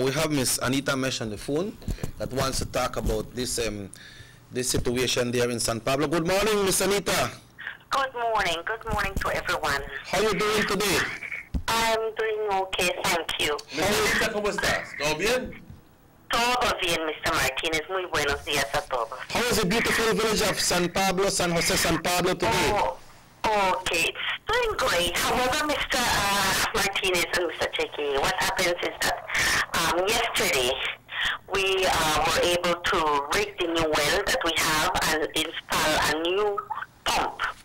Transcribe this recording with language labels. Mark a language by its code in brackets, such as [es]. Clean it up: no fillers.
[en] We have Miss Anita Mesh on the phone that wants to talk about this situation there in San Pablo. Good morning, Miss Anita. Good morning. Good morning to everyone. How are you doing today? I'm doing okay, thank you. [es] Miss Anita, ¿cómo estás? ¿Todo bien? Todo bien, Mr. Martinez. Muy buenos días a todos. [en] How is the beautiful village of San Pablo, San Jose, San Pablo today? Okay, it's doing great. However, Mr. Martinez and Mr. Checky, what happens is that yesterday we were able to rig the new well that we have and install a new pump.